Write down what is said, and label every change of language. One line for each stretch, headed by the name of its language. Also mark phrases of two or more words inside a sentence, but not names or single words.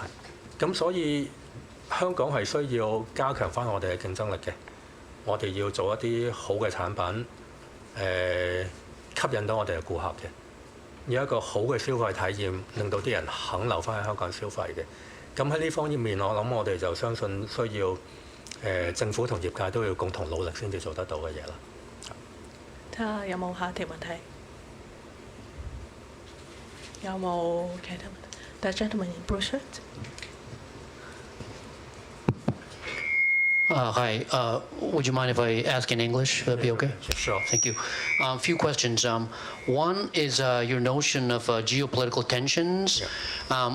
Cantonese: 咁所以香港係需要加強返我哋嘅競爭力嘅，我哋要做一啲好嘅產品，吸引到我哋嘅顧客嘅，有一個好嘅消費體驗，令到啲人肯留返喺香港消費嘅。咁喺呢方面，我諗我哋就相信需要政府同業界都要共同努力先至做得到嘅嘢啦。睇下有冇下一條問題？有冇其他問題 ？
English: The gentleman in blue shirt. Hi. Would you mind if I ask in English? Would that be okay? Sure. Thank you. A few questions. One is your notion of geopolitical tensions. Yeah.